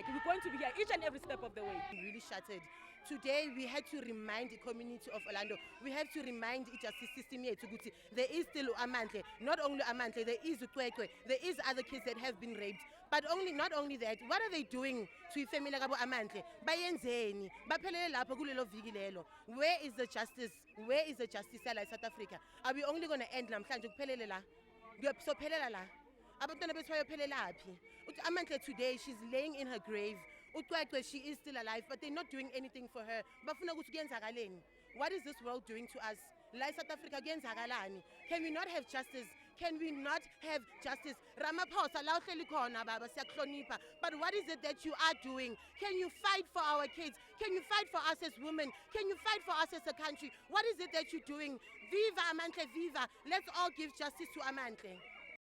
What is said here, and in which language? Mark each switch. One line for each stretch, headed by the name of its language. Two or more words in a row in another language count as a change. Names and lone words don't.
English: We're going to be here each and every step of the way. Really shattered. Today we had to remind the community of Orlando. We have to remind the justice system here to there is still Amandla. Not only Amandla, there is Ukwekwe. There is other kids that have been raped. But not only that, what are they doing to family like Amandla?
Zulu: Bayenzeni, baphelele lapho kulelo viki lelo.
English: Where is the justice? Where is the justice in South Africa? Are we only going to end
Zulu: namhlanje kuphelele la? Kuyophelele la. Abantwana bethu bayophelelaphi?
English: Amandla today she's laying in her grave. She is still alive, but they're not doing anything for her.
Zulu: Bafuna ukuthi kuyenzakaleni.
English: What is this world doing to us?
Zulu: La South Africa kuyenzakalani?
English: Can we not have justice? Can we not have justice?
Zulu: Ramaphosa la uhleli khona baba siyakuhlonipha.
English: But what is it that you are doing? Can you fight for our kids? Can you fight for us as women? Can you fight for us as a country? What is it that you're doing? Viva Amandla, viva. Let's all give justice to Amandla.